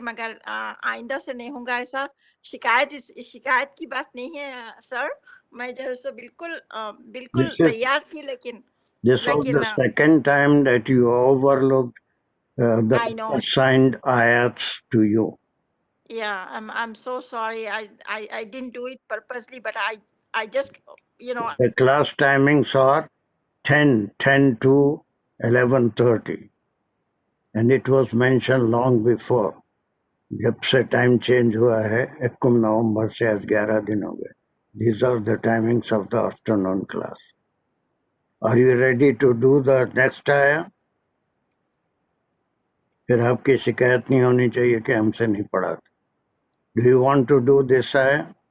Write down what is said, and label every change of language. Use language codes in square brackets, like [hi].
[hi] मगर आइंदा से नहीं होगा ऐसा। शिकायत की बात नहीं है सर, मैं जो है सो बिल्कुल तैयार थी, लेकिन [en] This was the second time that you overlooked the assigned ayats to you. Yeah, I'm so sorry. I didn't do it purposely, but I just, you know. The class timings are 10 to 11:30, and it was mentioned long before. [hi] जब से time change हुआ है 21 नवंबर से आज 11 दिन हो गए. [en] These are the timings of the afternoon class. Are you ready to do the next ayah? [hi] फिर आपकी शिकायत नहीं होनी चाहिए कि हमसे नहीं पढ़ा. [en] Do you want to do this ayah?